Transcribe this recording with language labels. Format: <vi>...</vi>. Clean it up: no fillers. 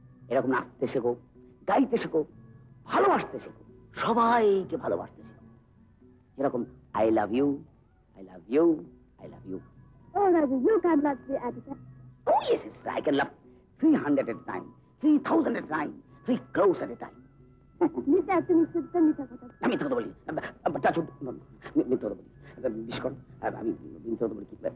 <bn>এরকম নাচতে শেখো, গাইতে শেখো, ভালোবাসতে শেখো, সবাইকে ভালোবাসতে শেখো।</bn> <en>যেরকম I love you, I love you, I love you. Oh, Ravi, you cannot be at that. Oh yes, yes, I can love 300 at a time, 3,000 at a time, 3 crores at a time.</en> <bn>মিথ্যা, তুমি শুদ্ধ মিথ্যা কথা। আমি মিথ্যা কথা বলি, চাচু মিথ্যা কথা বলি, বিশেষ করে আমি মিথ্যা কথা বলি।</bn>